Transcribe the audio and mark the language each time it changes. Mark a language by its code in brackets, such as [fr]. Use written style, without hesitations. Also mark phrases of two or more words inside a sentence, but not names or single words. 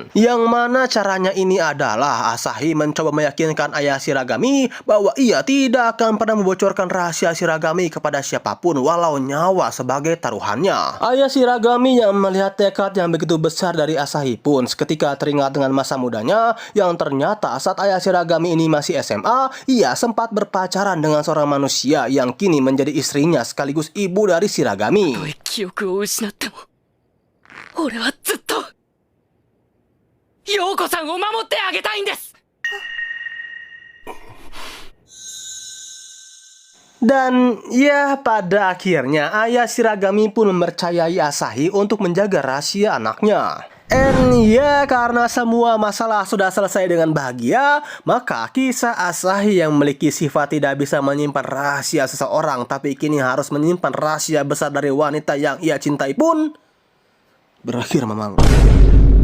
[id] Yang mana caranya ini adalah Asahi mencoba meyakinkan ayah Shiragami bahwa ia tidak akan pernah membocorkan rahasia Shiragami kepada siapapun walau nyawa sebagai taruhannya. Ayah Shiragami yang melihat tekad yang begitu besar dari Asahi pun seketika teringat dengan masa mudanya yang ternyata saat ayah Shiragami ini masih SMA, ia sempat berpacaran dengan seorang manusia yang kini menjadi istrinya sekaligus ibu dari Shiragami. [ja] たとえ記憶を失っても俺はずっと陽子さんを守ってあげたいんです。 [id] Dan ya pada akhirnya ayah Shiragami pun mempercayai Asahi untuk menjaga rahasia anaknya. And ya karena semua masalah sudah selesai dengan bahagia, maka kisah Asahi yang memiliki sifat tidak bisa menyimpan rahasia seseorang tapi kini harus menyimpan rahasia besar dari wanita yang ia cintai pun berakhir memang.